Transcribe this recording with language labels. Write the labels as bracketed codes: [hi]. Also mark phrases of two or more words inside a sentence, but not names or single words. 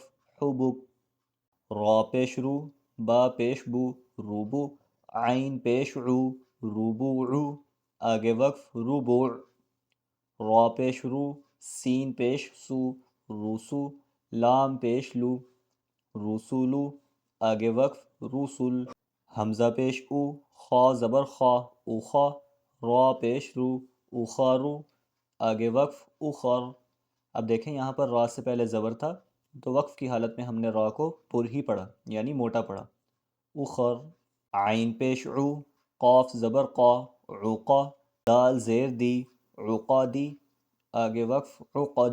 [ur] حبک، را پیش رو، با پیش بو، روبو، عین پیش عو، روبوعو، آگے وقف ربوع، را پیش رو، سین پیش سو، روسو، لام پیش لو، رسولو، آگے وقف رسول، حمزہ پیش او، خا زبر خا، اوخا، را پیش رو، اوخارو، آگے وقف اخر۔ اب دیکھیں یہاں پر را سے پہلے زبر تھا تو وقف کی حالت میں ہم نے را کو پر ہی پڑھا یعنی موٹا پڑھا، اخر، عین پیش عو، قاف زبر قا، عقا، دال زیر دی، عقادی، آگے وقف عقد۔